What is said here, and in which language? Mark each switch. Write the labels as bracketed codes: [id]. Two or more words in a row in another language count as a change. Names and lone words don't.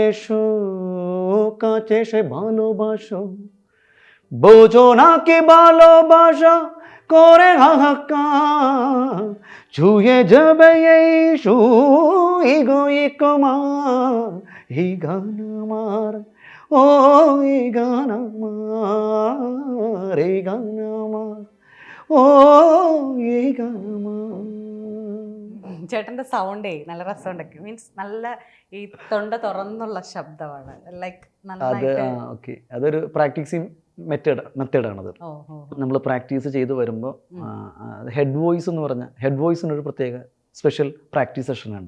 [bn] এসো কাছে এসে ভালোবাসো, বোঝো না কি ভালোবাসা করে হাহাকার, ছুঁয়ে যাবে এই সুই গই কমার, এই গান আমার, ও এই গান আমার, এই গান আমার, ও এই গান আমার. [ml] ചേട്ടന്റെ സൗണ്ടേ നല്ല രസമുണ്ടൊക്കെ, മീൻസ് നല്ല ഈ തൊണ്ട തുറന്നുള്ള ശബ്ദമാണ്, ലൈക്ക് അത് നന്നായിട്ട്. ഓക്കെ, അതൊരു പ്രാക്ടീസിങ് മെത്തേഡാണത്. ഓ ഓ നമ്മൾ പ്രാക്ടീസ് ചെയ്ത് വരുമ്പോൾ [en] head voice [ml] എന്ന് പറഞ്ഞാൽ, ഹെഡ് വോയിസിനൊരു പ്രത്യേക [en] special practice session [ml] ഉണ്ട്.